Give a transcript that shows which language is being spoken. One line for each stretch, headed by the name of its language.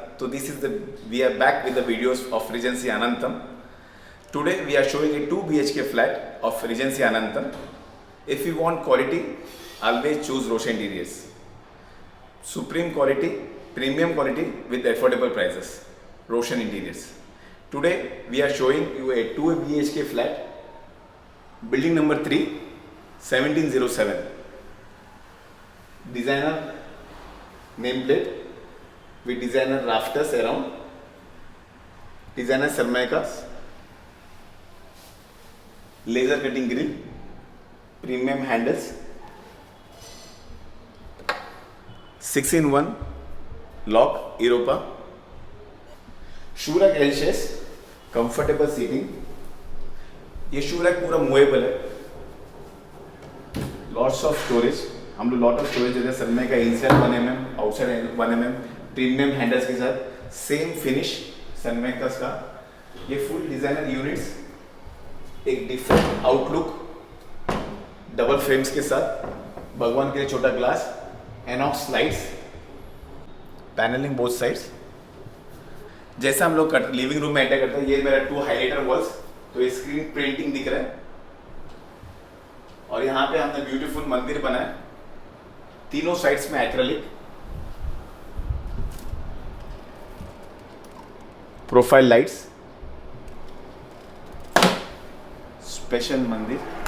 English: तो this is the we are back with the videos of Regency Anantam. Today we are showing a 2 BHK flat of Regency Anantam. If you want quality, always choose Roshan interiors. Supreme quality, premium quality with affordable prices. Roshan Interiors. Today we are showing you a 2 BHK flat, building number 3, 1707. Designer nameplate with designer rafters around, designer Cermacas, laser cutting grill, premium handles, 6-in-1 lock Europa, shoe rack L शेस, comfortable seating.
Hindi: ये shoe rack पूरा movable है। Lots of storage, हम लोग lot of storage देते हैं। सनमाइका का inside 1 mm, outside 1 mm, premium handles के साथ, सेम फिनिश सनमाइका का। ये फुल डिजाइनर यूनिट्स, एक डिफरेंट आउटलुक, डबल फ्रेम्स के साथ, भगवान के लिए छोटा glass, INOX lights, panelling both sides. जैसा हम लोग लिविंग रूम में एंटर करते हैं, ये मेरा 2 हाइलाइटर वॉल्स, तो ये स्क्रीन प्रिंटिंग दिख रहा है। और यहाँ पे हमने ब्यूटीफुल मंदिर बनाया, तीनों साइड्स में एक्रेलिक, प्रोफाइल लाइट्स, स्पेशल मंदिर,